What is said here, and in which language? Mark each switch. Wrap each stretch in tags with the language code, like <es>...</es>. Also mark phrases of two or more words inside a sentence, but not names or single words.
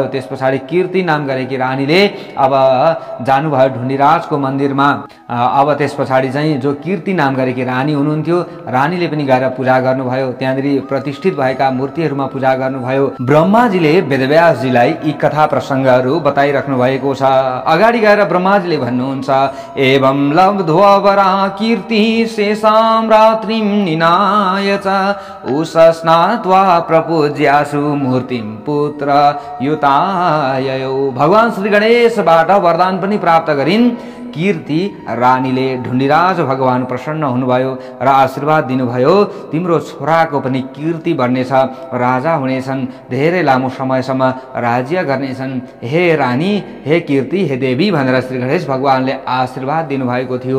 <ne>त्यस पछाडि कीर्ति नाम गरेकी रानीले अब जानुभयो ढुण्डिराजको मन्दिरमा। अब त्यस पछाडि चाहिँ जो कीर्ति नाम गरेकी रानी हुनुहुन्थ्यो, रानीले पनि गएर पूजा गर्नुभयो। त्यहाँनिर प्रतिष्ठित भएका मूर्तिहरूमा पूजा गर्नुभयो। ब्रह्माजीले वेदव्यासजीलाई यी कथा प्रसङ्गहरू बताइराख्नु भएको छ। अगाडि गएर ब्रह्माजीले भन्नुहुन्छ,</ne> <sa>एवं लब्ध्वरा कीर्ति शेषां रात्रिं निनाय च उषस्नात्वा प्रपूज्यासु मूर्तिं पुत्र युताययो।</sa> <ne>भगवान श्री गणेशबाट वरदान पनि प्राप्त गरिन्। कीर्ति रानीले ढुण्डिराज भगवान प्रसन्न हुनुभयो र आशीर्वाद दिनुभयो, तिम्रो छोराको पनि कीर्ति बढ्नेछ, राजा हुनेछन्, धेरै लामो समयसम्म राज्य गर्नेछन्। हे रानी, हे कीर्ति, हे देवी भनेर श्री गणेश भगवानले आशीर्वाद दिनुभएको थियो।</ne>